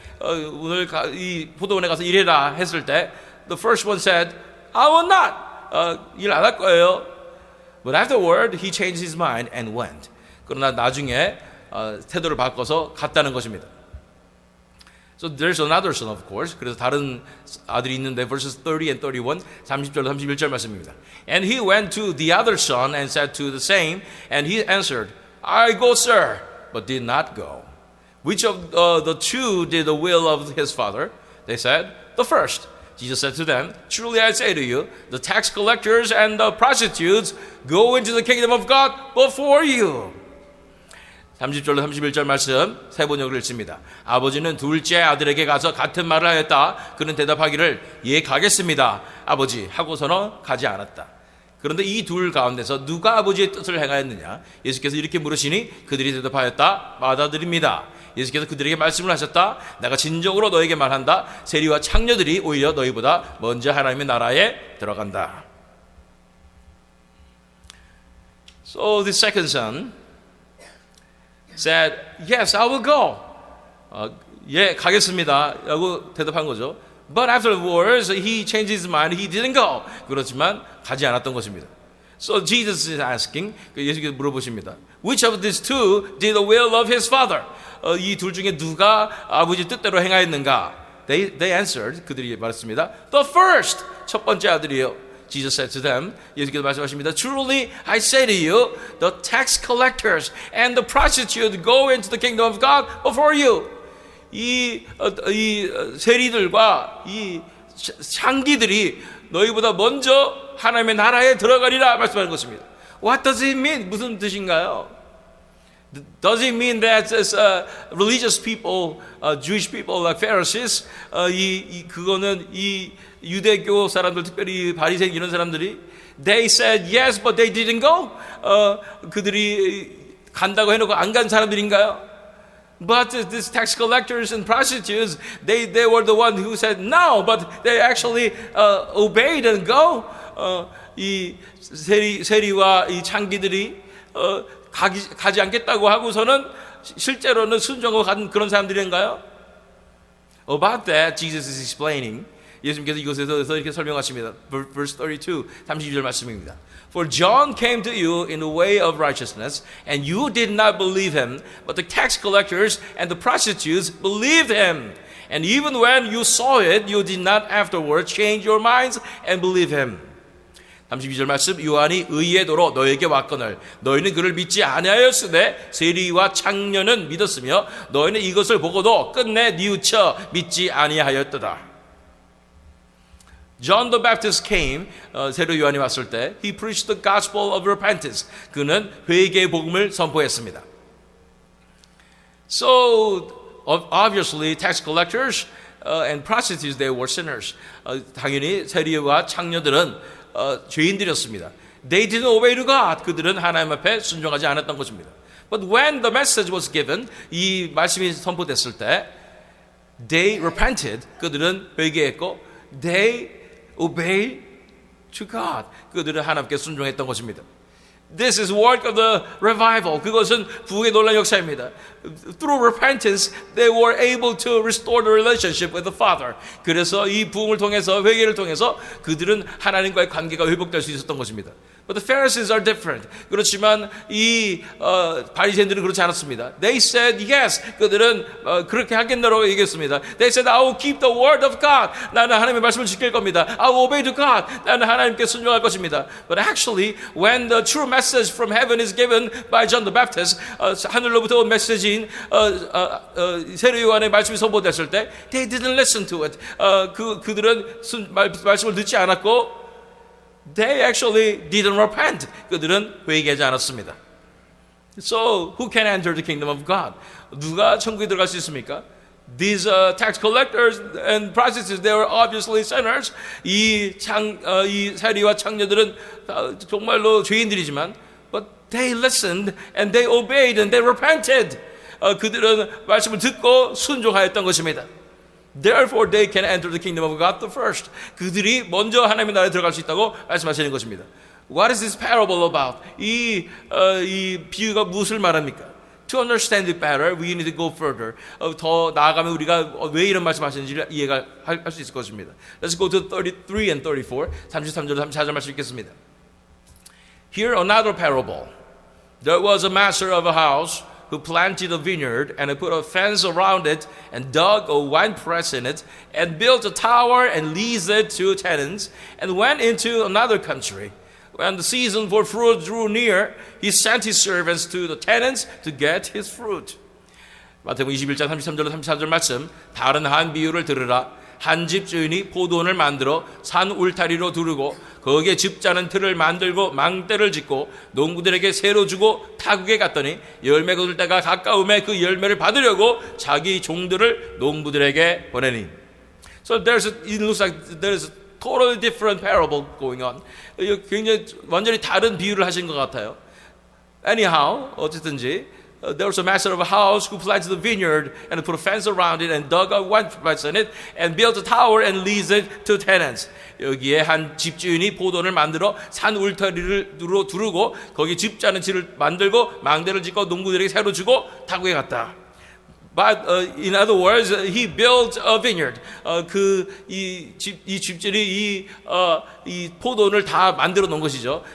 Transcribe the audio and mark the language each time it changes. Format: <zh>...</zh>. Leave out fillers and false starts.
<ko>오늘 이 포도원에 가서 일해라 했을 때,</ko> <en>the first one said, "I will not."</en> <ko>일 안 할 거예요.</ko> <en>But afterward, he changed his mind and went.</en> <ko>그러나 나중에 태도를 바꿔서 갔다는 것입니다.</ko> <en>So there's another son, of course.</en> <ko>그래서 다른 아들이 있는데</ko> <en>verses 30 and 31,</en> <ko>30절로 31절 말씀입니다.</ko> <en>And he went to the other son and said to the same, and he answered, I go, sir, but did not go. Which of the two did the will of his father? They said, the first. Jesus said to them, truly I say to you, the tax collectors and the prostitutes go into the kingdom of God before you.</en> <ko>30절로 31절 말씀 세 번역을 읽습니다. 아버지는 둘째 아들에게 가서 같은 말을 하였다. 그는 대답하기를 예 가겠습니다 아버지 하고서는 가지 않았다. 그런데 이 둘 가운데서 누가 아버지의 뜻을 행하였느냐? 예수께서 이렇게 물으시니 그들이 대답하였다. 맏아들입니다. 예수께서 그들에게 말씀을 하셨다. 내가 진정으로 너에게 말한다. 세리와 창녀들이 오히려 너희보다 먼저 하나님의 나라에 들어간다.</ko> <en>So the second son said, yes, I will go.</en> <ko>예, 가겠습니다. 라고 대답한 거죠.</ko> <en>But afterwards, he changed his mind. He didn't go.</en> <ko>그렇지만 가지 않았던 것입니다.</ko> <en>So Jesus is asking,</en> <ko>예수께서 물어보십니다.</ko> <en>Which of these two did the will of his father?</en> <ko>이 둘 중에 누가 아버지 뜻대로 행하였는가?</ko> <en>They answered,</en> <ko>그들이 말했습니다.</ko> <en>The first,</en> <ko>첫 번째 아들이요.</ko> <en>Jesus said to them,</en> <ko>예수께서 말씀하십니다.</ko> <en>Truly I say to you, the tax collectors and the prostitutes go into the kingdom of God before you.</en> <ko>이 세리들과 이 창기들이 너희보다 먼저 하나님의 나라에 들어가리라 말씀하는 것입니다.</ko> <en>What does it mean?</en> <ko>무슨 뜻인가요?</ko> <en>Does it mean that religious people, Jewish people like Pharisees,</en> <ko>그거는 이 유대교 사람들, 특별히 바리새인 이런 사람들이</ko> <en>they said yes, but they didn't go.</en> <ko>그들이 간다고 해놓고 안 간 사람들인가요?</ko> <en>But these tax collectors and prostitutes, they were the one who said no, but they actually obeyed and go.</en> <ko>이 세리와 이 창기들이 가지 않겠다고 하고서는 실제로는 순종하고 간 그런 사람들인가요?</ko> <en>About that, Jesus is explaining.</en> <ko>예수님께서 이곳에서 이렇게 설명하십니다.</ko> <en>Verse 32,</en> <ko>32절 말씀입니다.</ko> <en>For John came to you in the way of righteousness, and you did not believe him, but the tax collectors and the prostitutes believed him. And even when you saw it, you did not afterwards change your minds and believe him.</en> <ko>32절 말씀, 요한이 의의 도로 너에게 왔거늘 너희는 그를 믿지 아니하였으되 세리와 창녀는 믿었으며 너희는 이것을 보고도 끝내 뉘우쳐 믿지 아니하였도다.</ko> <en>John the Baptist came,</en> <ko>세례 요한이 왔을 때</ko> <en>he preached the gospel of repentance.</en> <ko>그는 회개의 복음을 선포했습니다.</ko> <en>So obviously tax collectors and prostitutes they were sinners.</en> <ko>당연히 세리와 창녀들은 죄인들이었습니다.</ko> <en>They didn't obey to God.</en> <ko>그들은 하나님 앞에 순종하지 않았던 것입니다.</ko> <en>But when the message was given,</en> <ko>이 말씀이 선포됐을 때,</ko> <en>they repented.</en> <ko>그들은 회개했고,</ko> <en>they obeyed to God.</en> <ko>그들은 하나님께 순종했던 것입니다.</ko> <en>This is work of the revival.</en> <ko>그것은 부흥의 놀라운 역사입니다.</ko> <en>Through repentance, they were able to restore the relationship with the Father.</en> <ko>그래서 이 부흥을 통해서, 회개를 통해서 그들은 하나님과의 관계가 회복될 수 있었던 것입니다.</ko> <en>But the Pharisees are different.</en> <ko>그렇지만 이 바리새인들은 그렇지 않았습니다.</ko> <en>They said yes.</en> <ko>그들은 그렇게 하겠노라고 얘기했습니다.</ko> <en>They said I will keep the word of God.</en> <ko>나는 하나님의 말씀을 지킬 겁니다.</ko> <en>I will obey to God.</en> <ko>나는 하나님께 순종할 것입니다.</ko> <en>But actually, when the true message from heaven is given by John the Baptist,</en> <ko>하늘로부터 온 메시지인 세례 요한의 말씀이 선포됐을 때,</ko> <en>they didn't listen to it.</en> <ko>그들은 말씀을 듣지 않았고.</ko> <en>They actually didn't repent.</en> <ko>그들은 회개하지 않았습니다.</ko> <en>So, who can enter the kingdom of God?</en> <ko>누가 천국에 들어갈 수 있습니까?</ko> <en>These tax collectors and prostitutes, they were obviously sinners.</en> <ko>이 세리와 창녀들은 정말로 죄인들이지만,</ko> <en>but they listened and they obeyed and they repented.</en> <ko>그들은 말씀을 듣고 순종하였던 것입니다.</ko> <en>Therefore, they can enter the kingdom of God the first.</en> <ko>그들이 먼저 하나님의 나라에 들어갈 수 있다고 말씀하시는 것입니다.</ko> <en>What is this parable about?</en> <ko>이 비유가 무엇을 말합니까?</ko> <en>To understand it better, we need to go further.</en> <ko>더 나아가면 우리가 왜 이런 말씀하시는지를 이해가 할 수 있을 것입니다.</ko> <en>Let's go to 33 and 34.</en> <ko>33절 34절 말씀 읽겠습니다.</ko> <en>Here another parable. There was a master of a house who planted a vineyard and put a fence around it and dug a winepress in it and built a tower and leased it to tenants and went into another country. When the season for fruit drew near, he sent his servants to the tenants to get his fruit.</en> <ko>마태복음 21장 33절로 34절 말씀. 다른 한 비유를 들으라. 한 집 주인이 포도원을 만들어 산 울타리로 두르고 거기에 즙자는 틀을 만들고 망대를 짓고 농부들에게 새로 주고 타국에 갔더니 열매 거둘 때가 가까움에 그 열매를 받으려고 자기 종들을 농부들에게 보내니.</ko> <en>So it looks like there's a totally different parable going on.</en> <ko>굉장히 완전히 다른 비유를 하신 것 같아요.</ko> <en>Anyhow,</en> <ko>어쨌든지</ko> <en>there was a master of a house who planted a vineyard and put a fence around it and dug a winepress in it and built a tower and leased it to tenants.</en> <ko>여기에 한 집주인이 포도원을 만들어 산 울타리를 두르고 거기 즙자는 질을 만들고 망대를 짓고 농부들에게 새로 주고 타국에 갔다.</ko> <en>But in other words, he built a vineyard.</en> <ko>이 집주인이 이 포도원을 다 만들어 놓은 것이죠.</ko>